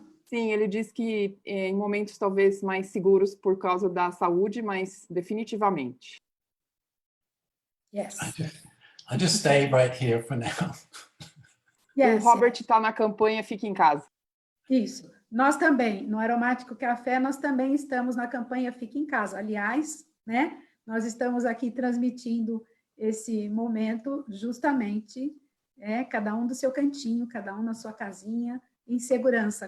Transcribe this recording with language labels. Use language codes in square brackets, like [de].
[pt] Sim, ele diz que em momentos talvez mais seguros por causa da saúde, mas definitivamente. [en] Yes. I just stay right here for now. Yes, [pt] O Robert está na campanha Fique em Casa. Isso. Nós também, no Aromático Café, nós também estamos na campanha Fique em Casa. Aliás, né, nós estamos aqui transmitindo esse momento justamente, cada um do seu cantinho, cada um na sua casinha, em segurança.